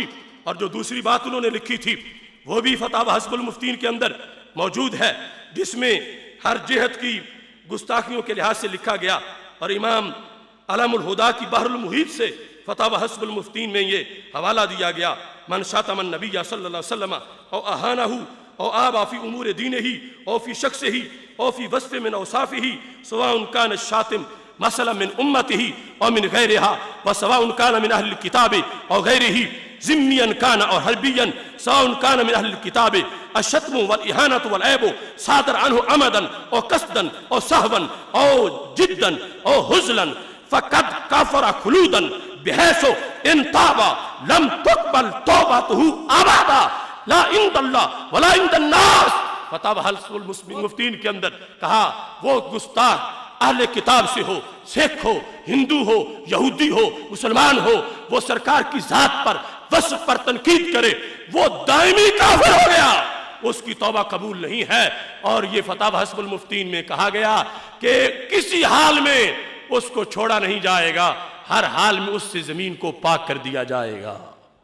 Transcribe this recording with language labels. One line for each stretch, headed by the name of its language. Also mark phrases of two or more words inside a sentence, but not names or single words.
Urdu: اور جو دوسری بات انہوں نے لکھی تھی وہ بھی فتاوی حسب المفتین کے اندر موجود ہے، جس میں ہر جہت کی گستاخیوں کے لحاظ سے لکھا گیا. اور امام علم الہدا کی بحر المحیط سے فتاوی حسب المفتین میں یہ حوالہ دیا گیا.
Arabic: من شاتم النبی صلی اللہ علیہ وسلم او اہانہ او آبا فی امور دینہ او فی شخصہ او فی وصف من اوصافہ سواء کان الشاتم مثلا من امتہ او من غیرہا وسواء کان من اہل الکتاب او غیرہ ذمیا کان او حربیا سواء کان من اہل الکتاب. الشتم والاہانۃ والعیب صادر عنہ عمدا او قصدا او سہوا او جدا او ہزلا فقد کفر خلودا بحیث ان تاب لم تقبل توبتہ ابدا لا عند اللہ ولا عند الناس.
Urdu: فتاوی حسب المفتین کے اندر کہا وہ گستاخ اہل کتاب سے ہو، سکھ ہو، ہندو ہو، یہودی ہو، مسلمان ہو، وہ سرکار کی ذات پر وصف پر تنقید کرے، وہ دائمی کافر ہو گیا، اس کی توبہ قبول نہیں ہے. اور یہ فتاوی حسب المفتین میں کہا گیا کہ کسی حال میں اس کو چھوڑا نہیں جائے گا، ہر حال میں اس سے زمین کو پاک کر دیا جائے گا.